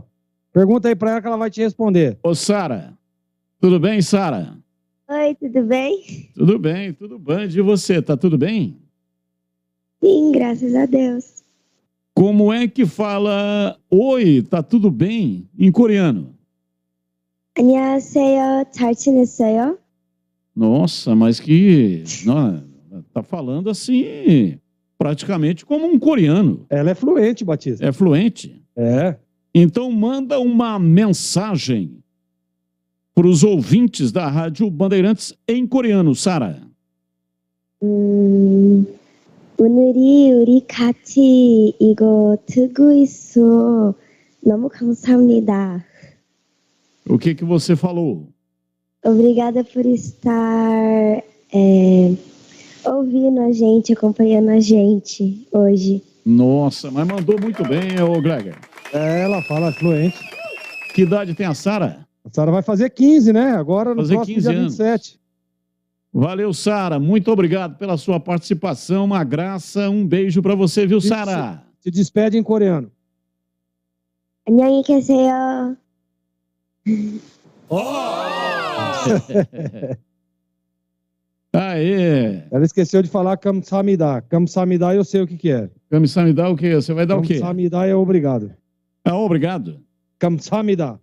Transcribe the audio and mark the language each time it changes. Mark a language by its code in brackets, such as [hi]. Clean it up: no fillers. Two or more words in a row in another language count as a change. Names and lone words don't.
[pt] Pergunta aí pra ela que ela vai te responder. Ô, Sara, tudo bem, Sara? Oi, tudo bem? Tudo bem, tudo bem. E você, tá tudo bem? Sim, graças a Deus. Como é que fala oi, tá tudo bem em coreano? [ko] 안녕하세요, 잘 지냈어요? [pt] Nossa, mas que... Não, tá falando assim, praticamente como um coreano. Ela é fluente, Batista. É fluente? É. Então manda uma mensagem para os ouvintes da Rádio Bandeirantes em coreano, Sara. [ko] 오늘이 우리 같이 이거 듣고 있어. 너무 감사합니다. [pt] O que você falou? Obrigada por estar ouvindo a gente, acompanhando a gente hoje. Nossa, mas mandou muito bem, ô Gleger. É, ela fala fluente. Que idade tem a Sara? A Sara vai fazer 15, né? Agora no fazer próximo 15 dia anos. 27. Valeu, Sara. Muito obrigado pela sua participação. Uma graça. Um beijo para você, viu, Sara? Se despede em coreano. [ko] 안녕히 계세요. [pt] Aê! Ela esqueceu de falar kamsamida. Kamsamida eu sei o que é. Kamsamida o quê? Você vai dar o quê? Kamsamida é obrigado. É obrigado? Kamsamida.